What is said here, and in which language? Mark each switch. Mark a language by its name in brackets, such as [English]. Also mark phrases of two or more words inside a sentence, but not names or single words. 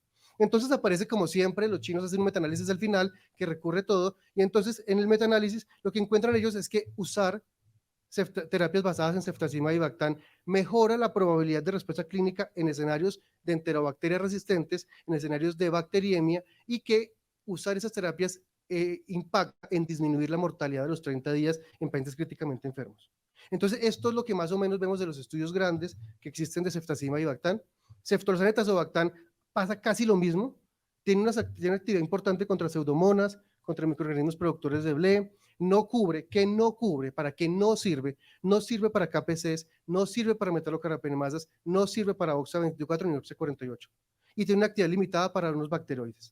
[Spanish] Entonces aparece como siempre, los chinos hacen un metaanálisis al final que recurre todo, y entonces en el metaanálisis lo que encuentran ellos es que usar terapias basadas en ceftazima y bactam mejora la probabilidad de respuesta clínica en escenarios de enterobacterias resistentes, en escenarios de bacteriemia, y que usar esas terapias impacta en disminuir la mortalidad de los 30 días en pacientes críticamente enfermos. Entonces, esto es lo que más o menos vemos de los estudios grandes que existen de ceftazima y bactam. Ceftolozane tazobactam pasa casi lo mismo, tiene una actividad importante contra pseudomonas, contra microorganismos productores de BLE, no cubre, que no cubre, para qué no sirve, no sirve para KPCs, no sirve para metalocarbapenemasas, no sirve para OXA24 ni OXA48, y tiene una actividad limitada para unos bacteroides.